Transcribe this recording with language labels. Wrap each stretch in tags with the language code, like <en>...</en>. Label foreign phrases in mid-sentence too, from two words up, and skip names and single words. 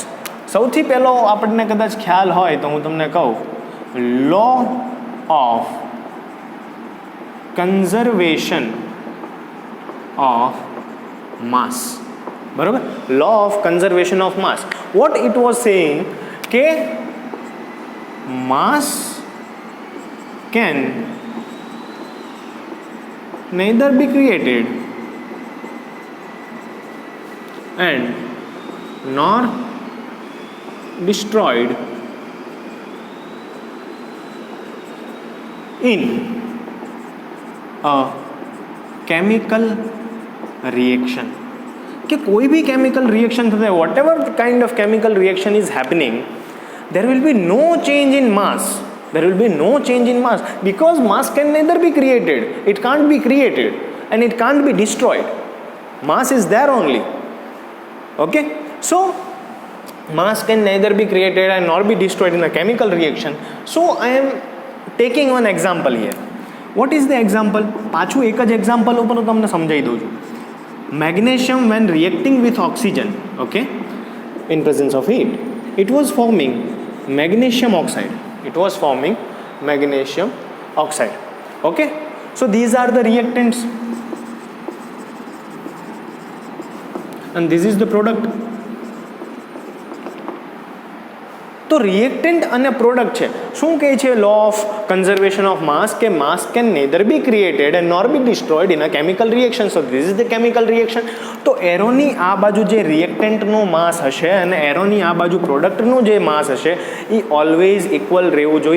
<gu>સૌથી પહેલો આપણને કદાચ ખ્યાલ હોય તો હું તમને કહું,</gu> <en>law of conservation of mass,</en> <gu>બરાબર?</gu> <en>Law of conservation of mass. What it was saying કે mass can neither be created and nor destroyed in a chemical reaction.</en> <hi>कि कोई भी</hi> <en>chemical reaction</en> <gu>થતા હોય,</gu> <en>whatever kind of chemical reaction is happening, there will be no change in mass. There will be no change in mass because mass can neither be created, it can't be created, and it can't be destroyed. Mass is there only. Okay. So mass can neither be created and nor be destroyed in a chemical reaction. So I am taking one example here. What is the example?</en> <gu>પાછું એક જ એક્ઝામ્પલ ઉપર હું તમને સમજાવી દઉં છું.</gu> <en>Magnesium when reacting with oxygen, okay, in presence of heat, it was forming magnesium oxide. It was forming magnesium oxide. Okay, so these are the reactants and this is the product.</en> <gu>તો રિએક્ટન્ટ અને પ્રોડક્ટ છે. શું કહે છે</gu> <en>law of conservation of mass? કે mass can neither be created and nor be destroyed in a chemical reaction. So this is the chemical reaction.</en> <gu>તો એરોની આ બાજુ જે રિએક્ટન્ટનું માસ હશે અને એરોની આ બાજુ પ્રોડક્ટનું જે માસ હશે એ</gu> <en>always equal</en> <gu>રહેવું જોઈએ.</gu>